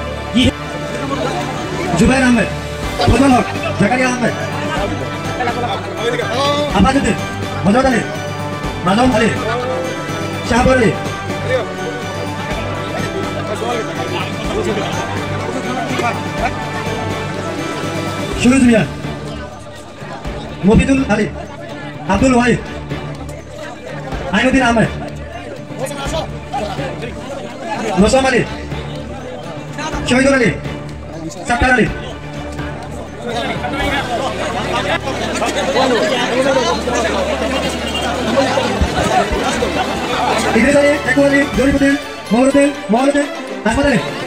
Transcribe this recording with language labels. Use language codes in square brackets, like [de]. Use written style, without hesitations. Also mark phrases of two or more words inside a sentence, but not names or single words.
[bn] জুবাইর আহমেদ, ফজল হক, জাকারিয়া আহমেদ, আবাদুদ্দিন, মজুদ আলী, মানব আলী, শাহবুর আলী, সুরজ মিয়া, মফিদুল আলী, আব্দুল ওয়াহিদ, আইনুদ্দিন আহমেদ, মোসাম আলী, শহীদুল আলী, সাক্কার আলী, ইদ্রিস আলী, একু আলী, জরিফুদ্দিন, মহরুদ্দিন, আহমদ আলী।